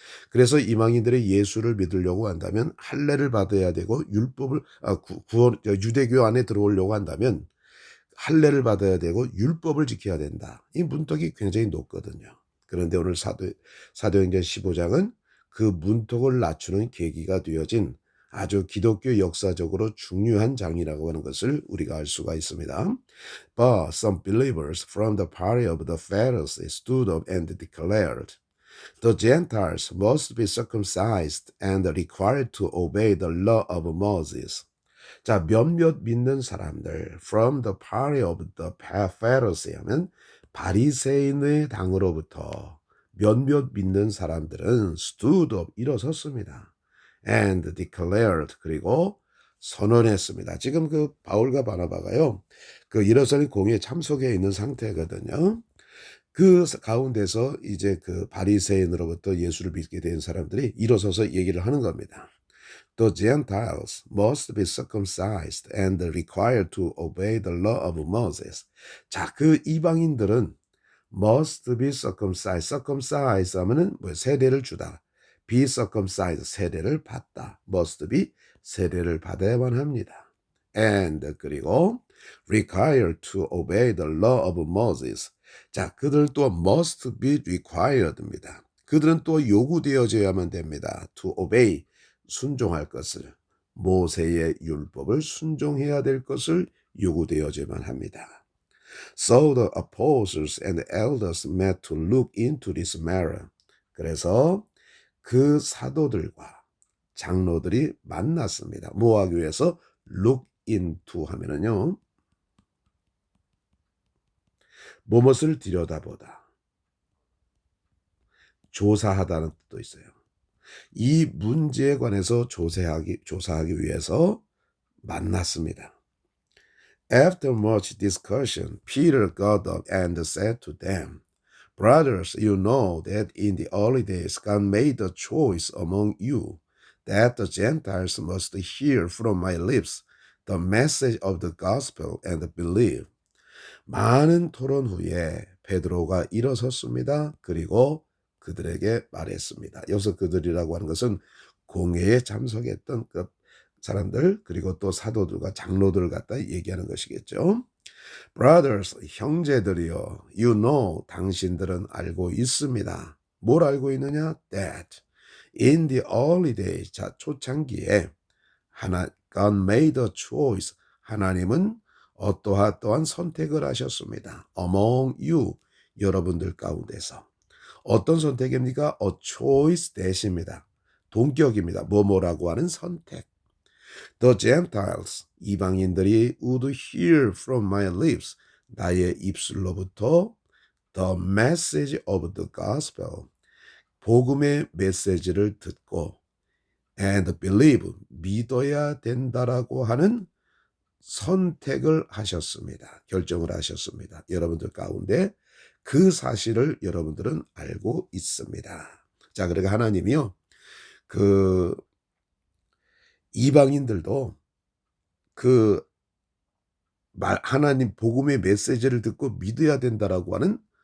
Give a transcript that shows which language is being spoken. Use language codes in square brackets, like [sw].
[ko] 그래서 이방인들이 예수를 믿으려고 한다면 할례를 받아야 되고 율법을 구원 유대교 안에 들어오려고 한다면 할례를 받아야 되고 율법을 지켜야 된다. 이 문턱이 굉장히 높거든요. 그런데 오늘 사도행전 15장은 그 문턱을 낮추는 계기가 되어진 아주 기독교 역사적으로 중요한 장이라고 하는 것을 우리가 알 수가 있습니다. [en] But some believers from the party of the Pharisees stood up and declared, The Gentiles must be circumcised and required to obey the law of Moses. [ko] 자, 몇몇 믿는 사람들 [en] from the party of the Pharisee [ko] 하면 바리새인의 당으로부터 몇몇 믿는 사람들은 [en] stood up [ko] 일어섰습니다. [en] and declared [ko] 그리고 선언했습니다. 지금 그 바울과 바나바가요. 그 예루살렘 공회에 참석해 있는 상태거든요. 그 가운데서 이제 그 바리새인으로부터 예수를 믿게 된 사람들이 일어서서 얘기를 하는 겁니다. [en] The Gentiles must be circumcised and required to obey the law of Moses. [ko] 자, 그 이방인들은 [en] must be circumcised. [ko] circumcised 하면은 뭐 세례를 주다. [en] be circumcised [ko] 세례를 받다. [en] must be [ko] 세례를 받아야만 합니다. [en] and [ko] 그리고 [en] required to obey the law of Moses. [ko] 자, 그들 또 [en] must be required [ko] 입니다. 그들은 또 요구되어져야만 됩니다. [en] to obey [ko] 순종할 것을 모세의 율법을 순종해야 될 것을 요구되어져야만 합니다. [en] So the apostles and elders met to look into this matter. [ko] 그래서 그 사도들과 장로들이 만났습니다. 뭐 하기 위해서? [en] look into [ko] 하면은요. 무엇을 들여다보다. 조사하다는 뜻도 있어요. 이 문제에 관해서 조사하기 위해서 만났습니다. [en] After much discussion, Peter got up and said to them, Brothers, you know that in the early days God made a choice among you that the Gentiles must hear from my lips the message of the gospel and believe. [ko] 많은 토론 후에 베드로가 일어섰습니다. 그리고 그들에게 말했습니다. 여기서 그들이라고 하는 것은 공회에 참석했던 그 사람들 그리고 또 사도들과 장로들을 갖다 얘기하는 것이겠죠. [en] Brothers, [ko] 형제들이여, [en] you know, [ko] 당신들은 알고 있습니다. 뭘 알고 있느냐? [en] That in the early days, [ko] 자 초창기에 [en] God made a choice. [ko] 하나님은 어떠한 선택을 하셨습니다. [en] Among you, [ko] 여러분들 가운데서. 어떤 선택입니까? A choice 대십니다. 동격입니다. 뭐뭐라고 하는 선택. [en] The Gentiles, [ko] 이방인들이 [en] would hear from my lips, [ko] 나의 입술로부터 [en] the message of the gospel, [ko] 복음의 메시지를 듣고 [en] and believe, [ko] 믿어야 된다라고 하는 선택을 하셨습니다. 결정을 하셨습니다. 여러분들 가운데 그 사실을 여러분들은 알고 있습니다. 자, 그러니까 하나님이요. 그 이방인들도 그 하나님 복음의 메시지를 듣고 믿어야 된다라고 하는